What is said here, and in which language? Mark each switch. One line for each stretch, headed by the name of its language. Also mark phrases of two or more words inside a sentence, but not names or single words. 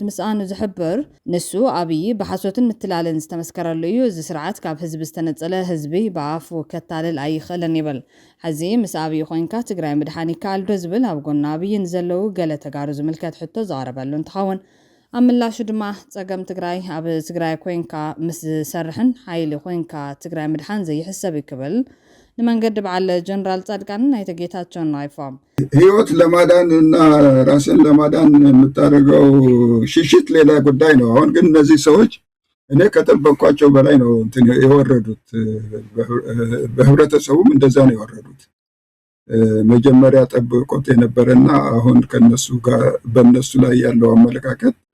Tigrinya: ምስኣኑ ዝሕብር ንሱ አብይ ብሓሶትን ምትላልን ዝተመስከረሉ እዩ እዚ ስርዓት ካብ ህዝቢ ዝተነጸለ ህዝቢ ብኣፉ ከታልል ኣይኽእልን ይብል ሕዚ ምስ አብይ ኮይንካ ትግራይ ምድሓን ይከኣል ዶ ዝብል ኣብ ጎና አብይን ዘለዉ ገለ ተጋሩ ዝምልከት ሕቶ ዝቐረበሉ እንትኸውን ኣምላሹ ድማ ጸገም ትግራይ ኣብ ትግራይ ኮንካ ምስ ሰርሕን ሓይሊ ኮንካ ትግራይ ምድሓን ዘይሕሰብ ይክብል ንመንገዲ በዓል ጀነራል ጻድቃን ናይተ ጌታቸውን አይፎም
Amharic: ህይወት ለማዳን እና ራስን ለማዳን የምታደርገው ሽሽት ሌላ ጉዳይ ነው። አሁን ግን እነዚህ ሰዎች እኔ ከጠበቅኳቸው በላይ ነው የወረዱት። በህብረተሰቡም እንደዛ ነው የወረዱት። መጀመሪያ ጠብቆት የነበረና አሁን ከነሱ ጋር በነሱ ላይ ያለው አመለካከት